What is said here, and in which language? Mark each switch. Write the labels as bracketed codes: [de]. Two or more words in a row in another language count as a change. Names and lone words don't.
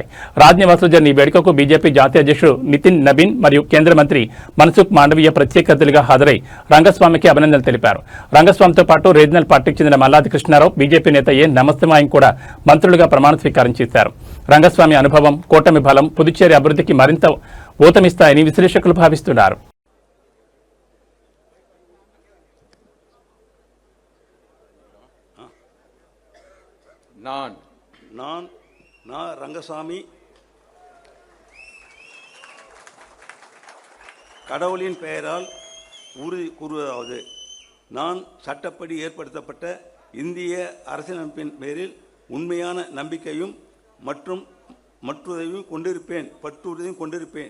[te] రాజ్నివాస్లో జరిగిన ఈ వేడుకకు బీజేపీ జాతీయ అధ్యక్షుడు నితిన్ నబీన్ మరియు కేంద్ర మంత్రి మన్సుఖ్ మాండవీయ ప్రత్యేక అతిథులుగా హాజరై రంగస్వామికి అభినందనలు తెలిపారు. రంగస్వామితో పాటు రీజనల్ పార్టీకి చెందిన మల్లాది కృష్ణారావు, బీజేపీ నేత ఏ నమస్తమాయం కూడా మంత్రులుగా ప్రమాణ స్వీకారం చేశారు. రంగస్వామి అనుభవం, కూటమి బలం పుదుచ్చేరి అభివృద్ధికి మరింత ఊతమిస్తాయని విశ్లేషకులు భావిస్తున్నారు. [ta] நான் ரங்கசாமி கடவுளின் பெயரால் உறுதி கூறுவதாவது, நான் சட்டப்படி ஏற்படுத்தப்பட்ட இந்திய அரசியலமைப்பின் பேரில் உண்மையான நம்பிக்கையும் மற்றுதையும் கொண்டிருப்பேன்.